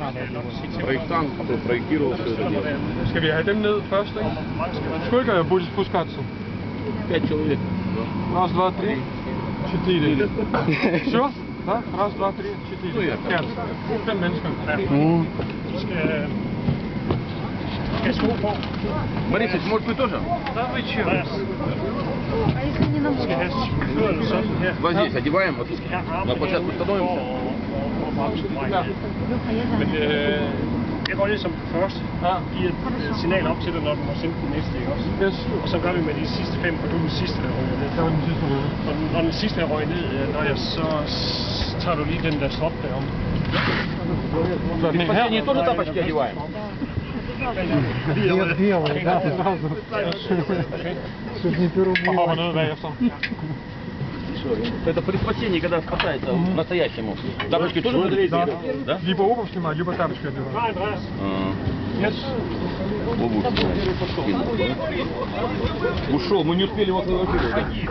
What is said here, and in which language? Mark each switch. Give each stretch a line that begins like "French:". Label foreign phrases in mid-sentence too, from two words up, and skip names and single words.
Russian: Проектант, кто проектировал все это дело.
Danish: Skal vi have dem ned først, ikke?
Russian: Сколько будет спускаться? 5 человек. Раз, два, три, 4. Все? Да? Раз, два, три, 4. 5. 5 mennesker.
Danish: Skal sko på.
Russian: Борисович, может вы тоже? Да вы чё?
Danish: Skal have skjorten sådan her.
Russian: Вот здесь одеваем, вот на площадку становимся.
Danish: Men jeg går lige som først. Giver et signal op til dig, når du må sende den næste, ikke også? Yes. Og så gør vi med de sidste 5, for du er den sidste, der ryger ned. Det var den sidste røde. Og når den sidste er røget ned, så tager du lige den der stop derom.
Russian: В последние тоже тапочки одеваем? Белый, да, сразу. Чтоб не перебыл.
Danish: Hopper ned bagefter.
Russian: Это предпочтение, когда спасается настоящему. Тапочки тоже будут? Да? Либо обувь снимать, либо тапочки одевать.
Danish: Nej, Andreas.
Russian: Ушел, мы не успели его сфотографировать.